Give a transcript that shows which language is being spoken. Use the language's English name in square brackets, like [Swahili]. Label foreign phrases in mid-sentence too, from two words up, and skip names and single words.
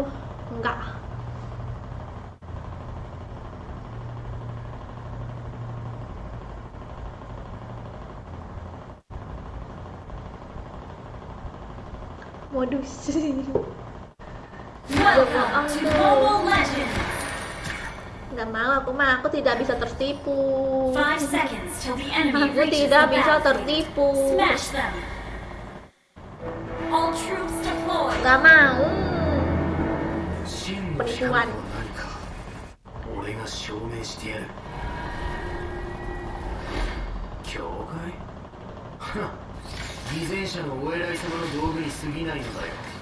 [Indonesian] Enggak. Modus. [English] Welcome to Mobile Legends. [Indonesian] Nggak mau, aku tidak bisa tertipu. [English] 5 seconds till the enemy [Indonesian] Aku [English] reaches [Indonesian] tidak [English] the [Indonesian] bisa [English] battlefield. [Indonesian] tertipu. [English] Smash them. All troops deployed. [Indonesian] Nggak mau. [Japanese] 真の [Indonesian] Penipuan. [Japanese] 何か俺が証明してやる。教会？はっ、偽善者のお偉い様の道具に過ぎないのだよ。